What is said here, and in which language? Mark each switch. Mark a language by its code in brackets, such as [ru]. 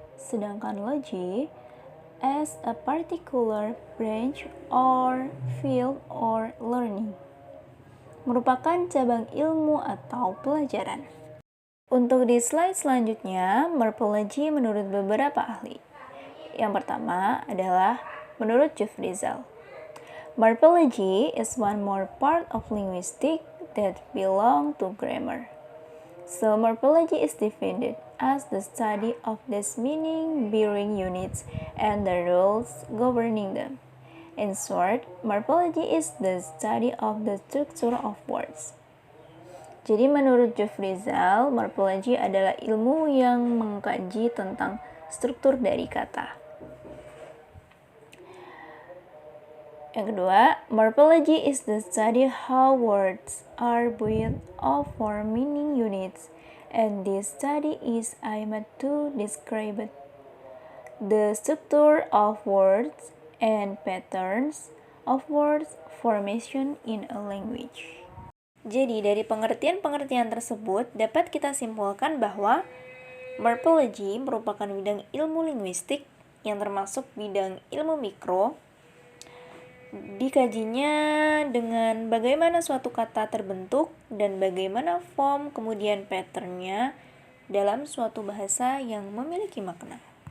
[en] Sedangkan logy as a particular branch or field or learning [id] merupakan cabang ilmu atau pelajaran. Untuk di slide selanjutnya, morphology menurut beberapa ahli. Yang pertama adalah menurut Jeffrey Zal. [en] Morphology is one more part of linguistics that belong to grammar. So morphology is defined as the study of these meaning-bearing units and the rules governing them. In short, morphology is the study of the structure of words. [id] Jadi menurut Jeffrey Zal, morphology adalah ilmu yang mengkaji tentang struktur dari kata. Yang kedua, [en] morphology is the study how words are built of four meaning units, and this study is aimed to describe the structure of words and patterns of words formation in a language. [id] Jadi dari pengertian-pengertian tersebut dapat kita simpulkan bahwa morphology merupakan bidang ilmu linguistik yang termasuk bidang ilmu mikro. Dikajinya dengan bagaimana suatu kata terbentuk dan bagaimana form kemudian patternnya dalam suatu bahasa yang memiliki makna.